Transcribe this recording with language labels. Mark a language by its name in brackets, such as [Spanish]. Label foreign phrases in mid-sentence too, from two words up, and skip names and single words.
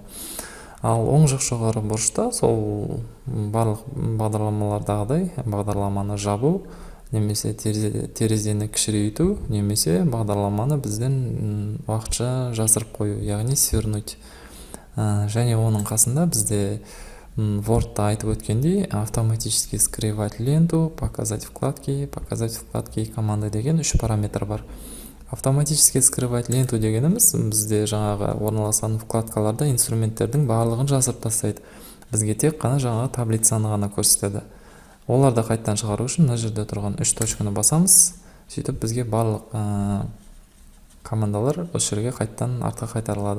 [Kazakh] Ал оң жақ жоғары бұрышта сол барлық бағдарламалардағыдай бағдарламаны жабу, немесе терезені кішірейту, немесе бағдарламаны бізден уақытша жасырып қою, яғни свернуть. Және оның қасында бізде Word'та айтып өткендей, [Russian] автоматически скрывать ленту, показать вкладки и команды [Kazakh] деген 3 параметр бар. [Russian] Автоматически скрывать ленту [Kazakh] дегеніміз бізде жаңағы орналасқан вкладкаларда инструменттердің барлығын жасырып тастайды. Бізге тек қана жаңағы таблицаны ғана көрсетеді. Оларды қайттан шығару үшін мына жерде тұрған 3 точканы басамыз. Сөйтіп бізге барлық командалар осы жерге қайттан артқа қайтарылады.